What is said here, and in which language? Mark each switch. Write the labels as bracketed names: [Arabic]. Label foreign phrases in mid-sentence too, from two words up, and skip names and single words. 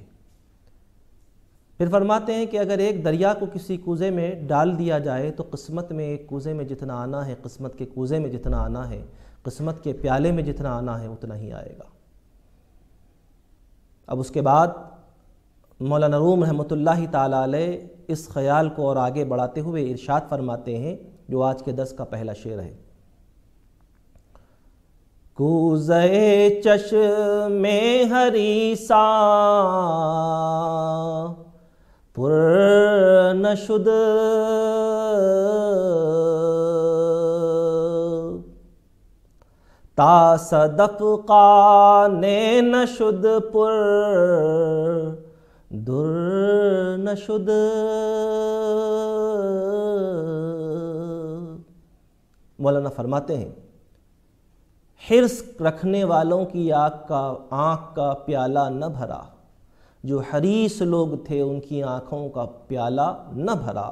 [Urdu] پھر فرماتے ہیں کہ اگر ایک دریا کو کسی کوزے میں ڈال دیا جائے تو قسمت میں ایک کوزے میں جتنا آنا ہے، قسمت کے کوزے میں جتنا آنا ہے، قسمت کے پیالے میں جتنا آنا ہے اتنا ہی آئے گا۔ اب اس کے بعد مولانا روم رحمۃ اللہ تعالی علیہ اس خیال کو اور آگے بڑھاتے ہوئے ارشاد فرماتے ہیں، جو آج کے درس کا پہلا شعر ہے۔ [Persian] کوزے چشم حریصاں پر نشد تا صدف قان نشد پر در نشد۔ [Urdu] مولانا فرماتے ہیں، حرص رکھنے والوں کی آنکھ کا پیالہ نہ بھرا، جو حریص لوگ تھے ان کی آنکھوں کا پیالہ نہ بھرا۔